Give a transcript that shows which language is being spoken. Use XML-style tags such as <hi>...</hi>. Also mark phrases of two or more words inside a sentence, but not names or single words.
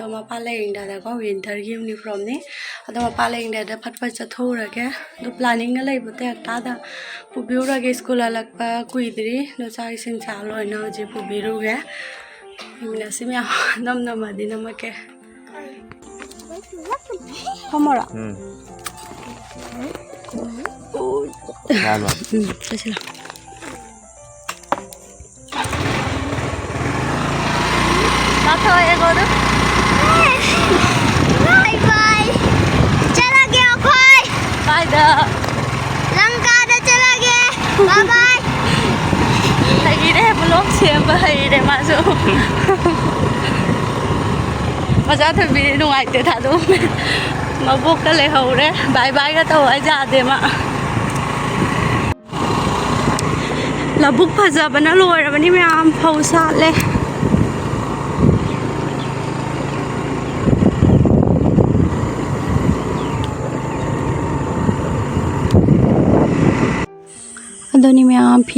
<mni>ꯃꯄꯥ ꯂꯩꯔꯤꯉꯩꯗꯀꯣ ꯋꯤꯟꯇꯔꯒꯤ ꯌꯨꯅꯤꯐꯣꯔꯝꯅꯤ ꯑꯗꯣ ꯃꯄꯥ ꯂꯩꯔꯤꯉꯩꯗ ꯐꯠ ꯐꯠ ꯆꯠꯊꯣꯛꯎꯔꯒꯦ ꯑꯗꯣ ꯄ꯭ꯂꯥꯅꯤꯡꯒ ꯂꯩꯕ ꯍꯞꯇꯥꯗ ꯄꯨꯕꯤꯔꯨꯔꯒꯦ ꯁ꯭ꯀꯨꯜ ꯍꯜꯂꯛꯄ ꯀꯨꯏꯗ꯭ꯔꯤ ꯑꯗꯣ ꯆꯥꯛ ꯏꯁꯤꯡ ꯆꯥ ꯂꯣꯏꯅ ꯍꯧꯖꯤꯛ ꯄꯨꯕꯤꯔꯨꯒꯦ ꯌꯦꯡꯃꯤꯟꯅꯁꯤ ꯃꯌꯥꯝ ꯅꯝꯃꯗꯤ ꯅꯝꯃꯛꯀꯦ ꯐꯝꯃꯣꯔꯥ ꯆꯠꯁꯤ ꯂꯥꯎ</mni> <en>bye bye</en> <hi>चला गया खोई</hi> <mni>ꯀꯥꯏꯗ</mni> <hi>लंका चला गया</hi> <en>bye bye</en> <mni>ꯍꯩꯔꯦ ꯕ꯭ꯂꯣꯛ ꯁꯦꯝꯕ ꯍꯩꯔꯦ ꯃꯥꯁꯨ ꯃꯆꯥ ꯊꯣꯏꯕꯤꯗꯤ ꯅꯨꯡꯉꯥꯏꯇꯦ ꯊꯥꯗꯣꯛꯑꯝꯃꯦ ꯃꯕꯣꯛꯀ ꯂꯩꯍꯧꯔꯦ ꯕꯥꯏ ꯕꯥꯏꯒ ꯇꯧ ꯍꯥꯏ ꯌꯥꯗꯦ ꯃꯥ ꯂꯧꯕꯨꯛ ꯐꯖꯕꯅ ꯂꯣꯏꯔꯕꯅꯤ ꯃꯌꯥꯝ ꯐꯧ ꯁꯥꯠꯂꯦ ꯑꯗꯨꯅꯤ ꯃꯌꯥꯝ ꯐꯤ</mni>